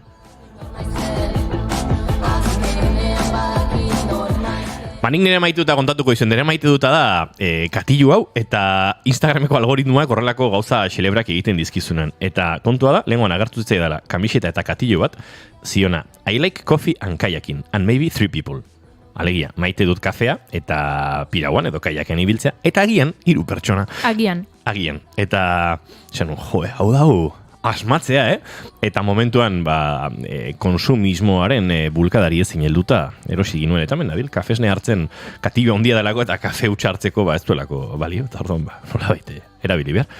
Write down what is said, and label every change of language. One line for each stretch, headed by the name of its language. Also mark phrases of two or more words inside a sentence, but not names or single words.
Basque: Nik nire maite duta kontatuko izan, nire maite duta da katilu hau, eta Instagrameko algoritmoak horrelako gauza xelebrak egiten dizkizunan. Eta kontua da, lehenkoan agertu zitzai dela, kamiseta eta katilu bat, ziona,
English: I like coffee and kayaking, and maybe 3 people.
Basque: Alegia, maite dut kafea, eta pirauan edo kayaken ibiltzea, eta agian, 3 pertsona. Agian. Eta, esan, hau da, asmatzea, Eta momentuan, konsumismoaren bulkadari ezin helduta erosi ginuen, eta menabil, kafesne hartzen katibio handia delako eta kafe utxa hartzeko ez duelako balio, eta orduan, nola baite, erabili behar.